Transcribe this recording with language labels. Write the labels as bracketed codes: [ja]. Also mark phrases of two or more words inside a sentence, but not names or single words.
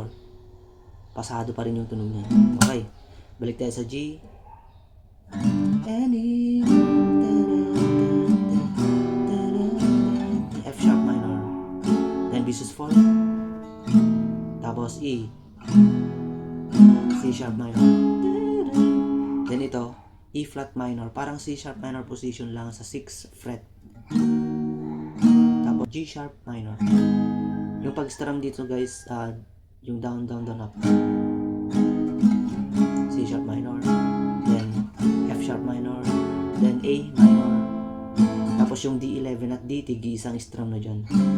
[tl] Pasado pa rin yung tunog niya. Okay. Balik tayo sa G. [en] F sharp minor. Then B sus4. Tapos E. C sharp minor. Then ito, E flat minor. [tl] Parang [en] C sharp minor position [tl] lang sa [en] 6th fret. [tl] Tapos [en] G sharp minor. [tl] Yung pag-strum dito guys, yung [en] down, down, down, up. C sharp minor. Then F sharp minor. Then A minor. [tl] Tapos yung D11 at D, tig-isang strum na dyan.